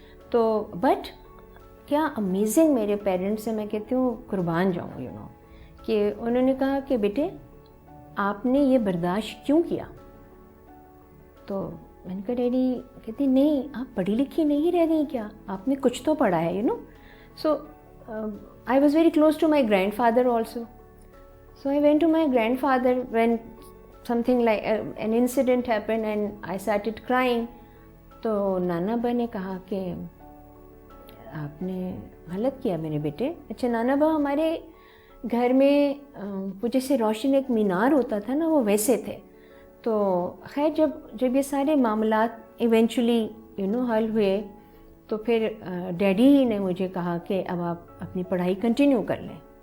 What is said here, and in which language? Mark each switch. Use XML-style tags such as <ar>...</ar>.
<ur>تو بٹ کیا امیزنگ میرے پیرنٹس سے, میں کہتی ہوں قربان جاؤں, یو نو, کہ انہوں نے کہا کہ بیٹے آپ نے یہ برداشت کیوں کیا؟ تو میں نے کہا ڈیڈی, کہتی نہیں آپ پڑھی لکھی نہیں رہ گئی کیا, آپ نے کچھ تو پڑھا ہے, you know.</ur> <en>So I was very close to my grandfather also. So I went to my grandfather when something like an incident happened and I started crying.</en> <ur>تو نانا با نے کہا کہ آپ نے غلط کیا میرے بیٹے. اچھا نانا با ہمارے گھر میں وہ جیسے روشن ایک مینار ہوتا تھا نا, وہ ویسے تھے. تو خیر جب یہ سارے معاملات ایونچولی یو نو حل ہوئے, تو پھر ڈیڈی ہی نے مجھے کہا کہ اب آپ اپنی پڑھائی کنٹینیو کر لیں.</ur>